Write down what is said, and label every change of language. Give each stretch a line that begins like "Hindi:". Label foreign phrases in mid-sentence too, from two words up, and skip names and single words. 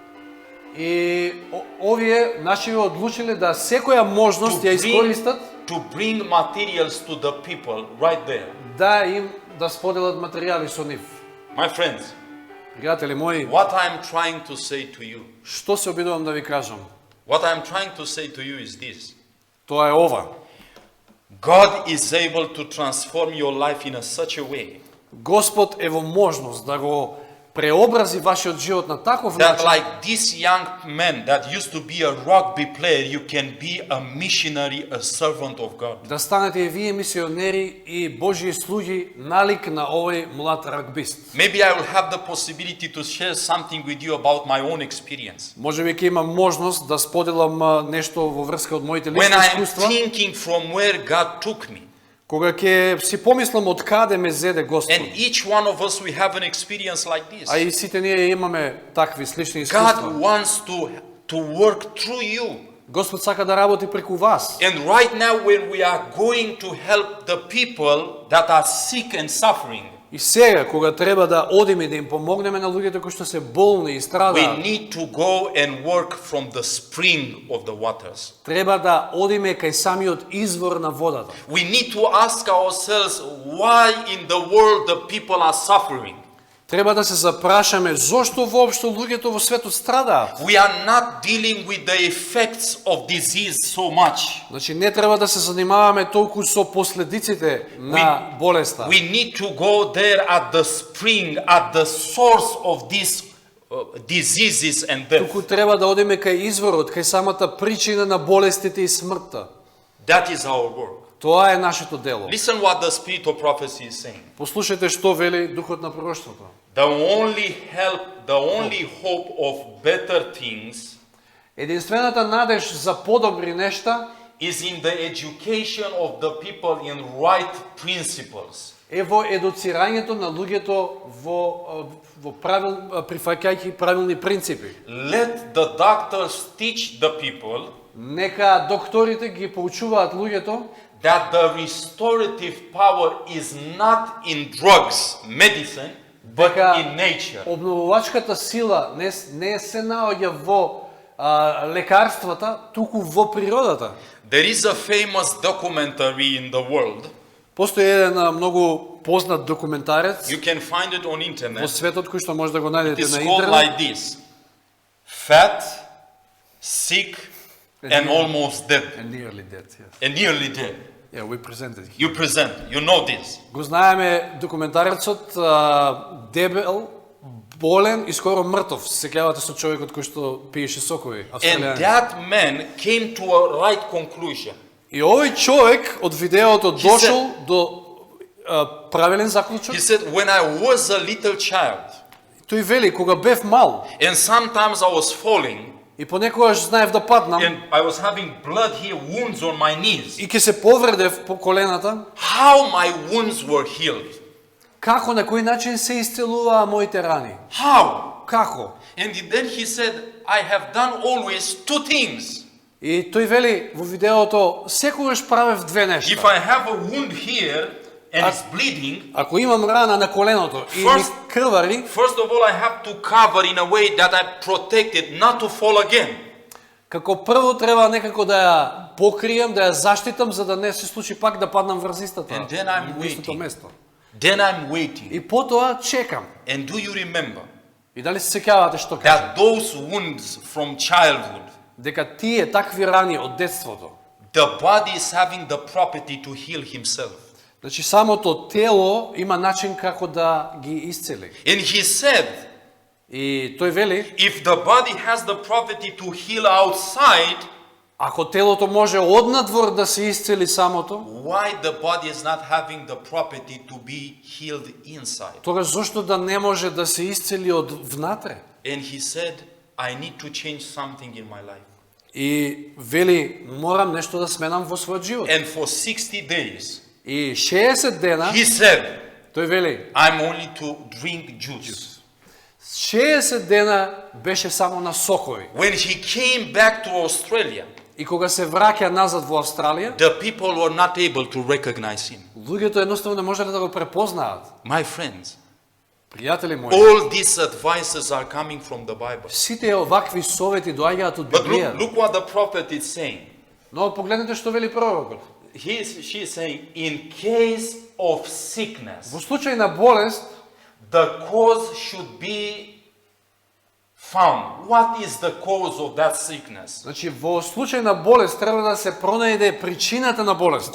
Macedonian: И овие наши одлучиле да секоја можност ја искористат
English: to bring materials to the people right there.
Macedonian: да им да споделат материјали со нив.
English: My friends,
Macedonian: Пријатели мои,
English: what I'm trying to say to you,
Macedonian: што се обидувам да ви кажам?
English: what I'm trying to say to you is this.
Macedonian: Тоа е ова.
English: God is able to transform your life in such a way
Macedonian: Господ е во можност да го преобрази вашиот живот на таков
English: that
Macedonian: начин,
English: like this young man that used to be a rugby player, you can be a missionary, a servant of God.
Macedonian: да станете и вие мисионери и Божји слуги налик на овој млад рагбист.
English: Maybe I will have the possibility to share something with you about my own experience.
Macedonian: Можеби ќе имам можност да споделам нешто во врска од моите
English: When
Macedonian: лични
English: I am
Macedonian: искуства,
English: thinking from where God took me,
Macedonian: кога ќе си помислам од каде ме зеде Господ.
English: and each one of us, we have an experience like this.
Macedonian: А и сите ние имаме такви слични
English: God
Macedonian: искуства.
English: wants to work through you.
Macedonian: Господ сака да работи преку вас.
English: And right now, when we are going to help the people that are sick and suffering,
Macedonian: И сега, кога треба да одиме да им помогнеме на луѓето кои што се болни и
English: we
Macedonian: страдаат,
English: need to go and work from the spring of the waters.
Macedonian: треба да одиме кај самиот извор на водата.
English: We need to ask ourselves why in the world the people are suffering.
Macedonian: Треба да се запрашаме зошто воопшто луѓето во светот страдаат.
English: We are not dealing with the effects of disease so much.
Macedonian: Значи не треба да се занимаваме толку со последиците на болеста.
English: We need to go there at the spring, at the source of these diseases and death.
Macedonian: Туку треба да одиме кај изворот, кај самата причина на болестите и смртта.
English: That is our work.
Macedonian: Тоа е нашето дело.
English: Listen what the spirit of prophecy is saying.
Macedonian: Послушајте што вели духот на пророштвото.
English: The only help, the only hope of better things
Macedonian: Единствената надеж за подобри нешта
English: is in the education of the people in right principles.
Macedonian: е во едуцирањето на луѓето во прифаќајќи правилни принципи.
English: Let the doctors teach the people
Macedonian: Нека докторите ги поучуваат луѓето
English: that the restorative power is not in drugs, medicine, but
Macedonian: дека
English: in nature.
Macedonian: обновувачката сила не се наоѓа во лекарствата, туку во природата.
English: There is a famous documentary in the world.
Macedonian: Постои еден многу познат документарец
English: You can find it on
Macedonian: во
English: internet.
Macedonian: светот кој што може да го
English: It
Macedonian: најдете
English: is
Macedonian: на
English: called
Macedonian: интернет.
English: like this: fat, sick, and almost dead, And nearly dead, yes. and nearly dead. Yeah, we presented here. You present, you know this.
Macedonian: Го знаеме документарецот дебел, болен и скоро мртов. Се сеќавате со човекот кој што пиеше сокови,
English: And
Macedonian: австралијанец.
English: that man came to a right conclusion.
Macedonian: И овој човек од видеото дошол до правилен заклучок.
English: He said, when I was a little child,
Macedonian: Тој вели, кога бев мал,
English: and sometimes I was falling,
Macedonian: и понекогаш знаев да паднам,
English: and I was having blood here, wounds on my knees,
Macedonian: и ќе се повредев по колената,
English: how my wounds were healed.
Macedonian: како на кој начин се исцелуваа моите рани?
English: How?
Macedonian: Како?
English: And then he said, I have done always two things.
Macedonian: И тој вели во видеото, секогаш правев две
English: If
Macedonian: нешта.
English: I have a wound here and it's bleeding,
Macedonian: Ако имам рана на коленото и ми
English: First-
Macedonian: крвари,
English: first of all, I have to cover in a way that I protect it not to fall again.
Macedonian: како прво треба некако да ја покрием, да ја заштитам, за да не се случи пак да паднам врз истата,
English: And then I'm
Macedonian: во истото
English: waiting.
Macedonian: место.
English: Then I'm waiting.
Macedonian: И потоа чекам.
English: And do you remember
Macedonian: И дали се сеќавате што кажа?
English: that those wounds from childhood,
Macedonian: Дека тие такви рани од детството,
English: the body is having the property to heal himself.
Macedonian: значи самото тело има начин како да ги исцели.
English: And he said,
Macedonian: И тој вели,
English: if the body has the property to heal outside,
Macedonian: ако телото може однадвор да се исцели самото,
English: why the body is not having the property to be healed inside?
Macedonian: тогаш зошто да не може да се исцели од внатре?
English: And he said, I need to change something in my life.
Macedonian: И вели, морам нешто да сменам во својот живот.
English: And for 60 days,
Macedonian: И 60 дена,
English: he said,
Macedonian: тој вели,
English: I'm only to drink juice.
Macedonian: 60 дена беше само на сокови.
English: When he came back to Australia,
Macedonian: И кога се враќа назад во Австралија,
English: the people were not able to recognize him.
Macedonian: луѓето едноставно не можеле да го препознаат.
English: My friends,
Macedonian: Пријатели мои,
English: all these advices are coming from the Bible.
Macedonian: сите овакви совети доаѓаат од
English: But
Macedonian: Библија.
English: look what the prophet is saying.
Macedonian: Но погледнете што вели пророкот.
English: She is saying, in case of sickness,
Macedonian: Во случај на болест,
English: the cause should be found. What is the cause of that sickness?
Macedonian: значи во случај на болест треба да се пронајде причината на болест.